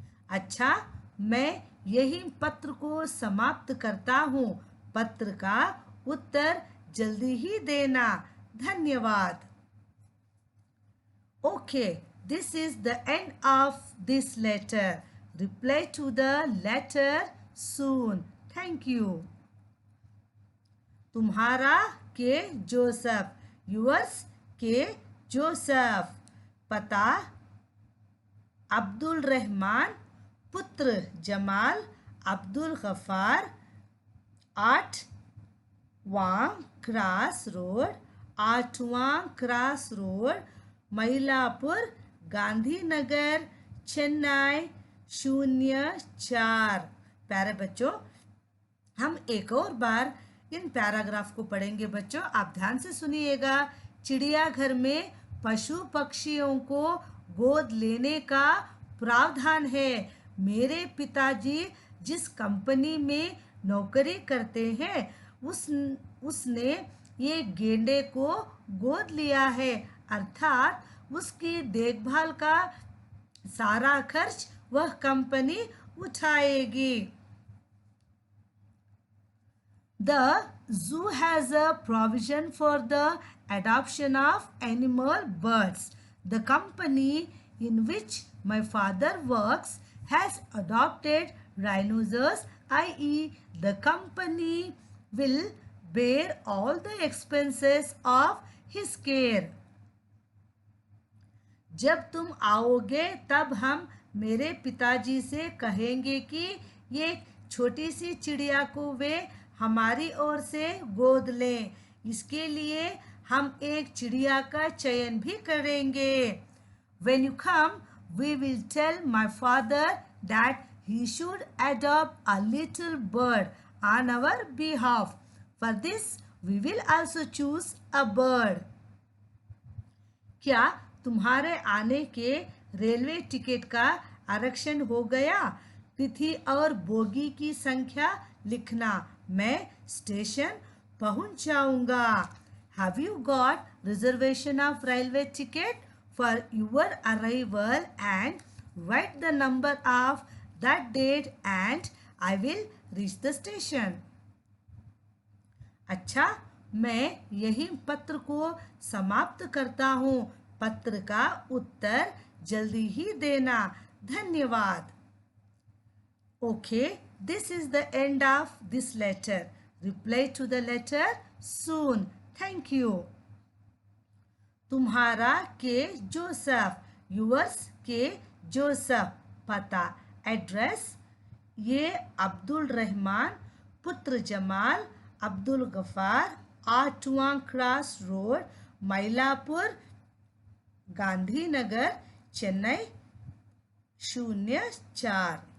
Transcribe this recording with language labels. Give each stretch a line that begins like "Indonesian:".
Hindi: अच्छा, मैं यही पत्र को समाप्त करता हूँ। पत्र का उत्तर जल्दी ही देना। धन्यवाद।
English: Okay, this is the end of this letter. Reply to the letter soon. Thank you.
Hindi: तुम्हारा के जोसेफ, yours के जोसेफ। पता अब्दुल रहमान, पुत्र Jamal Abdul Ghaffar, 8वां cross road, 8वां cross road, मईलापुर, Gandhinagar, Chennai 04। प्यारे बच्चों, हम एक और बार इन पैराग्राफ को पढ़ेंगे। बच्चों, आप ध्यान से सुनिएगा। चिड़ियाघर में पशु पक्षियों को गोद लेने का प्रावधान है। मेरे पिताजी जिस कंपनी में नौकरी करते हैं उसने ये गेंडे को गोद लिया है, अर्थात उसकी देखभाल का सारा खर्च वह कंपनी उठाएगी।
English: The zoo has a provision for the adoption of animal birds. The company in which my father works has adopted rhinoceros, i.e., the company will bear all the expenses of his care.
Hindi: जब तुम आओगे तब हम मेरे पिताजी से कहेंगे कि ये छोटी सी चिड़िया को वे हमारी ओर से गोद लें। इसके लिए हम एक चिड़िया का चयन भी करेंगे।
English: When you come, we will tell my father that he should adopt a little bird on our behalf. For this, we will also choose a bird.
Hindi: क्या तुम्हारे आने के रेलवे टिकट का आरक्षण हो गया? तिथि और बोगी की संख्या लिखना, मैं स्टेशन पहुंच जाऊंगा।
English: Have you got reservation of railway ticket for your arrival and write the number of that date and I will reach the station.
Hindi: अच्छा, मैं यही पत्र को समाप्त करता हूँ। पत्र का उत्तर जल्दी ही देना। धन्यवाद।
English: Okay, this is the end of this letter. Reply to the letter soon. Thank you.
Hindi: तुम्हारा के जोसेफ, yours के जोसेफ। पता एड्रेस, ये अब्दुल रहमान पुत्र जमाल अब्दुल गफार, 8वां क्रास रोड, मईलापुर, गांधीनगर, चेन्नई 04।